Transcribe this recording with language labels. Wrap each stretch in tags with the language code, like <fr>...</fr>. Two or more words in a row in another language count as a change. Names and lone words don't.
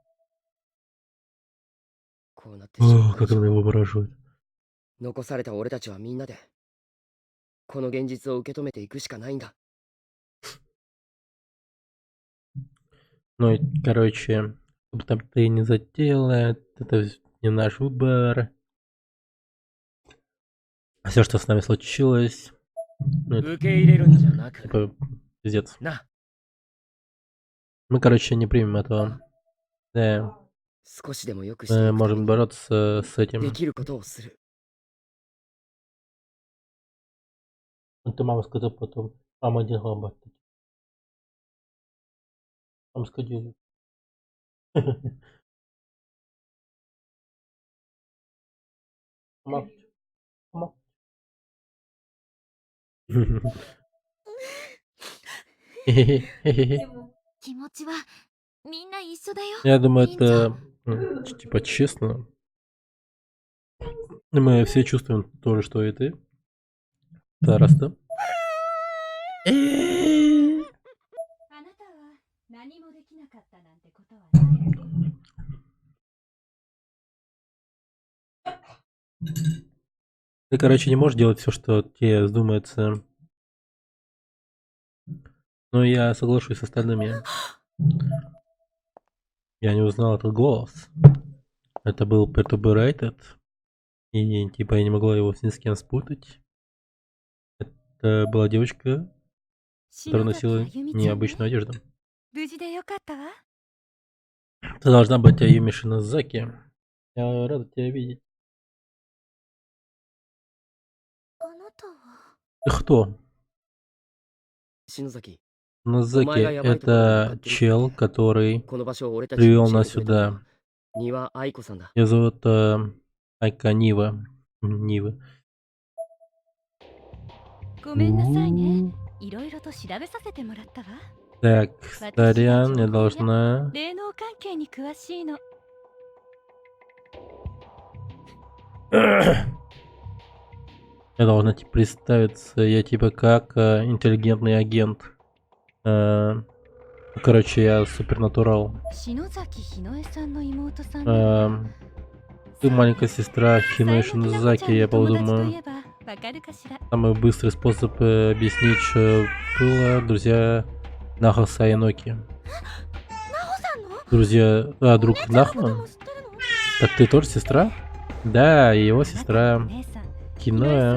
<ja>こうなってしま</ja> <ru>О,</ru> <ja>った以</ja> <ru>как</ru> <ja>上</ja> <ru>она его выражает.</ru> <ja>残された俺たちはみんなでこの現実を受け止めていくしかないんだ。</ja> <ru>Ну, и, короче, что бы там ты не затеяла, это не наш выбор. Все, что с нами случилось, ну, это,</ru> <ja>受け入れるんじゃなく</ja> <ru>типа, пиздец.</ru> <ja>な</ja> <ru>Мы, короче, не примем этого. Да,</ru> <ja>少しでも良くしてい</ja> <ru>мы</ru> <ja>くため</ja> <ru>можем</ru> <ja>に</ja> <ru>бороться с</ru> <ja>で</ja> <ru>этим.</ru> <ja>きることをする。</ja> <ru>Это мама сказала потом. Мама один глобат. Мама сказала. Мама. Мама.</ru> <ja>気持ちはみんな一緒だよ。</ja> <ru>Я думаю,</ru> <ja>委員長</ja> <ru>это типа честно. Мы все чувствуем то же, что и ты. Староста.</ru> <ja>あなたは何もできなかったなんてことはない。</ja> <ru>Ты, короче, не можешь делать все, что тебе вздумается. Но я соглашусь с остальными. Я не узнал этот голос. Это был Perturbated. И типа я не могла его ни с кем спутать. Это была девочка, которая носила необычную одежду.</ru> <ja>無事でよかったわ。</ja> <ru>Ты должна быть Аюми Шинозаки. Я рада тебя видеть.</ru> <ja>あなたは</ja> <ru>Ты кто?</ru> <ja>篠崎、</ja> <ru>Нозаки — это чел, который</ru> <ja>この場所を俺たちに</ja> <ru>привел</ru> <ja>教え</ja> <ru>нас</ru> <ja>てくれたの</ja> <ru>сюда.</ru> <ja>は丹羽愛子さんだ。</ja> <ru>Ее зовут Айка Нива. Нивы.</ru> <ja>ごめんなさいね。いろいろと調べさせてもらったわ。</ja> <ru>Так, сорян, я должна...</ru> <ja>霊能関係に詳しいの。</ja> <ru>Я должна типа представиться. Я типа как интеллигентный агент. Короче, я супернатурал.</ru> <ja>篠崎ひのえさんの妹さん。</ja> <ru>Ты маленькая сестра Хиной Шинозаки, я подумаю. Самый быстрый способ объяснить, что было друзья Нахо Сайноки. Друзья... А, друг Нахо? Так ты тоже сестра? Да, и его сестра Хиноя.</ru>